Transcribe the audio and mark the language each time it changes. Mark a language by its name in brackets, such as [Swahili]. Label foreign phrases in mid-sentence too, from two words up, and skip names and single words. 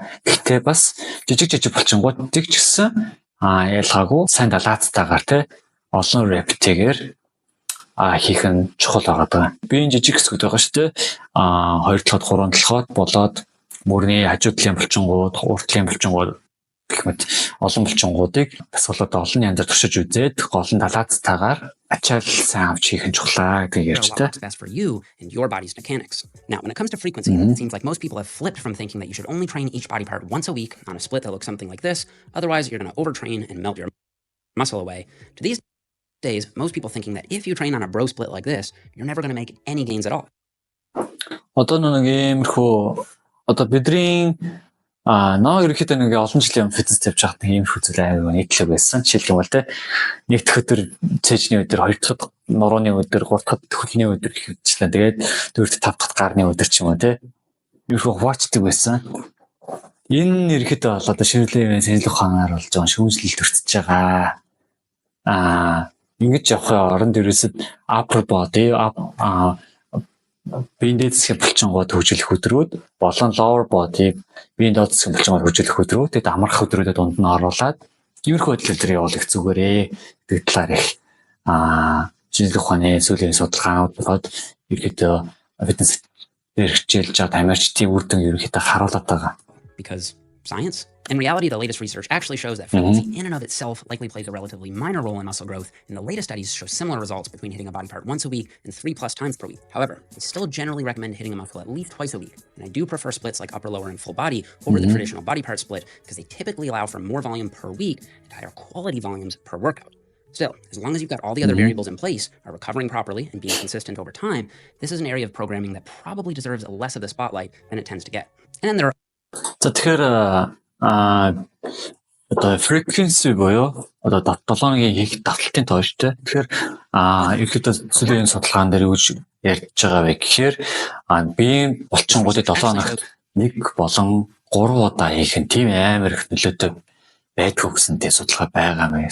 [Mongolian] Гэхдээ бас жижиг булчингуудыг ч гэсэн ялгаагүй сайн далаацтайгаар олон рептэйгээр хийх нь чухал байгаа. Биеийн жижиг хэсгүүд байгаа шүү дээ. 2 дахь 3 дахь болоод мөрний хажуудлын булчингууд, уртлын булчингууд гэх мэт олон булчингуудыг дасгалуудаа олон янзаар туршиж үзээд гол нь далаацтайгаар ачаал сайн авч хийх нь чухлаа гэж ярьж та. [English] best for you and your body's mechanics. Now, when it comes to frequency, it seems like most people have flipped from thinking that you should only train each body part once a week on a split that looks something like this. Otherwise, you're going to overtrain and melt your muscle away. To these days, most people thinking that if you train on a bro split like this, you're never going to make any gains at all. [Mongolian] Одоо нэг иймэрхүү одоо бидний наа ерөөхдөө нэг олон жилийн фитнес тавьж байхад нэг иймэрхүү зүйл аягүй нийтлэг байсан. Жишээлбэл нэг дахь өдөр цэжний өдөр, хоёр дахь нурууны өдөр, гурав дахь хөлний өдөр гэх мэтлээ. Тэгээд дөрөв дэх, тав дахь гарны өдөр ч юм уу иймэрхүү хуваачдаг байсан. Энэ ерөөхдөө бол одоо ширүүлийн санал ухаанаар болж байгаа шүүмжлэлт өртөж байгаа. Ингэж явах оронд ерөөсөд [English] upper body [Mongolian] биеийн дээд засгийн булчингууд хөгжүүлэх өдрүүд болон [English] lower body [Mongolian] биеийн доод засгийн булчингууд хөгжүүлэх өдрүүд тэгээд амрах өдрүүдэд дунд нь оруулаад иймэрхүү хөдөлгөөн явуулах зүгээрээ гэдэг талаар их шинжлэх ухааны сүүлийн судалгаанууд болоод ерөөдөө фитнес дээр хичээлж байгаа тамирчдын үр дүн ерөөхдөө харуулдаг байгаа. [English] Because science? In reality, the latest research actually shows that frequency in and of itself likely plays a relatively minor role in muscle growth, and the latest studies show similar results between hitting a body part once a week and 3+ times per week. However, I still generally recommend hitting a muscle at least twice a week, and I do prefer splits like upper, lower, and full body over the traditional body part split because they typically allow for more volume per week and higher quality volumes per workout. Still, as long as you've got all the other variables in place, are recovering properly, and being consistent over time, this is an area of programming that probably deserves less of the spotlight than it tends to get. And then there are [Mongolian] За тэгэхээр одоо frequency буюу одоо 7-ны хийх давталтын тооштой. Тэгэхээр ерөөхдөө сүүлийн судалгаан дээр юу ярьж байгаа вэ гэхээр биеийн булчингуудыг 7 хоногт 1 болон 3 удаа хийх нь тийм амар их нөлөөтэй байдгүй гэсэнтэй судалгаа байгаа мэй.